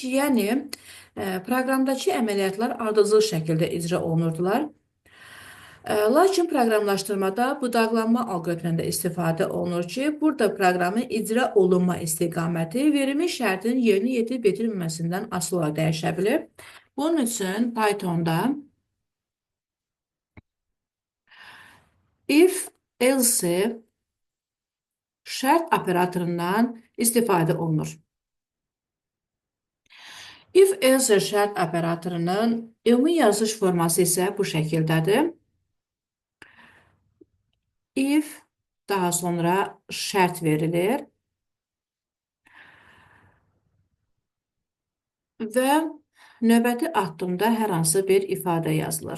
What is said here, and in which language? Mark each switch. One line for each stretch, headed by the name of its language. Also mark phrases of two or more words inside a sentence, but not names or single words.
Azerbaijani: Yəni, proqramdakı əməliyyatlar ardıcıl şəkildə icra olunurdular. Lakin proqramlaşdırmada budaqlanma alqoritmində istifadə olunur ki, burada proqramın icra olunma istiqaməti verilmiş şərtin yerinə yetirib yetirməməsindən asılı olaraq dəyişə bilir. Bunun üçün Pythonda
English: if, else
Azerbaijani: şərt operatorundan istifadə olunur.
English: If, else
Azerbaijani: şərt operatorunun ümumi yazılış forması isə bu şəkildədir. If, daha sonra şərt verilir. Və növbəti addımda hər hansı bir ifadə yazılır.